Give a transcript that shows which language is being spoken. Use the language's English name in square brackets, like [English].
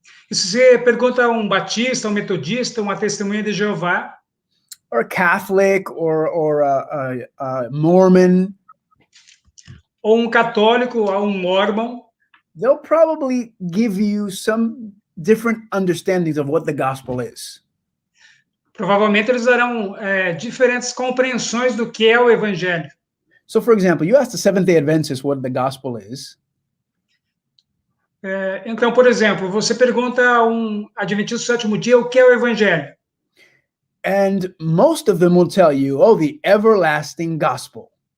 [Portuguese] e se você pergunta a um batista, um metodista, uma testemunha de Jeová, [English] or a Catholic or a Mormon, [Portuguese] ou um católico, ou um mormon, [English] they'll probably give you some different understandings of what the gospel is. [Portuguese] provavelmente eles darão diferentes compreensões do que é o Evangelho. [English] So, for example, you ask the Seventh-day Adventist what the gospel is, [Portuguese] Então, por exemplo, você pergunta a um adventista do sétimo dia o que é o Evangelho. [English] and most of them will tell you, oh, the everlasting gospel.